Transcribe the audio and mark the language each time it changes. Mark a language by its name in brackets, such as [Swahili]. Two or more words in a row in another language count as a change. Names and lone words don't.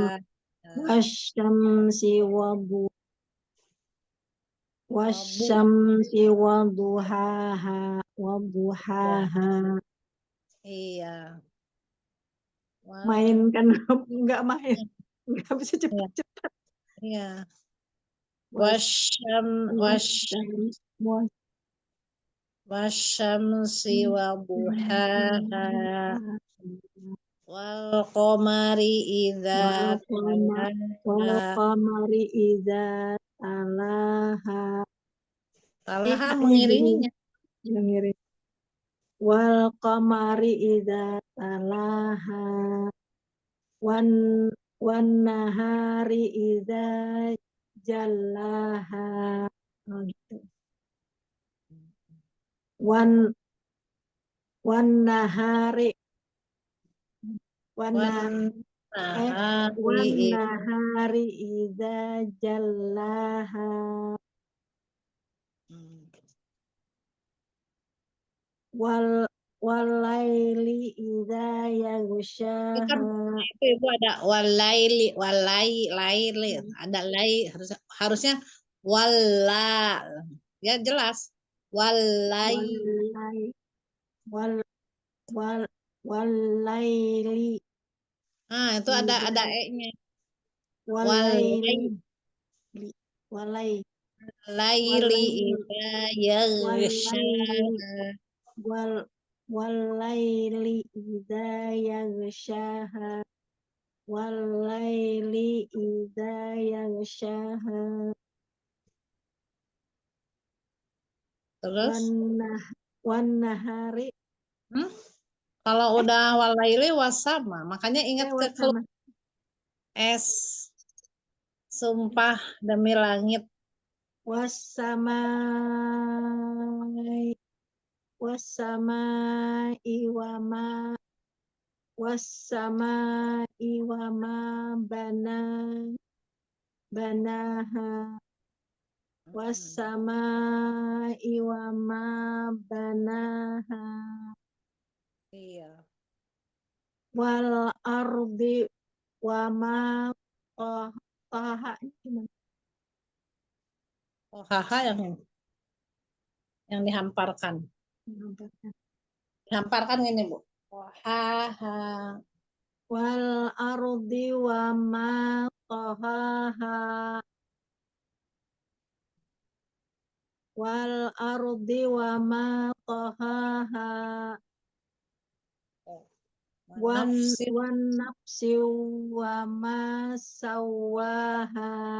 [Arabic] والشمس وضحاها. [Indonesian] Iya. Main kan nggak main, nggak bisa cepat-cepat. Iya. [Arabic] والشمس وضحاها والقمر إذا القمر إذا تلاها. [Indonesian] talaha mengiringinya. [Arabic] والقمر إذا تلاها والنهار إذا جلاها. [Indonesian] Oh, gitu. [Arabic] والنهار والنهار إذا جلاها والليل إذا يغشاها. [Indonesian] Itu ada laili ada harusnya walla Ya jelas. [Arabic] Walai. وال وال والليل [Indonesian] Nah, itu ada e-nya. [Arabic] والليل وال ليل إذا يغشى. وال والليل إذا يغشاها والليل إذا يغشاها [Indonesian] Terus [Arabic] والنهار [Indonesian] kalau udah [Arabic] والليل والسماء, [Indonesian] makanya ingat ke [Arabic] wasama [Indonesian] es sumpah demi langit. [Arabic] والسماء وما بناها وما بناها [Indonesian] Iya. [Arabic] والأرض وما طحاها [Indonesian] Oh, haha yang dihamparkan. Dihamparkan gini, Bu. Oh, haha. [Arabic] والأرض وما طحاها والأرض وما طحاها ونفس وما سواها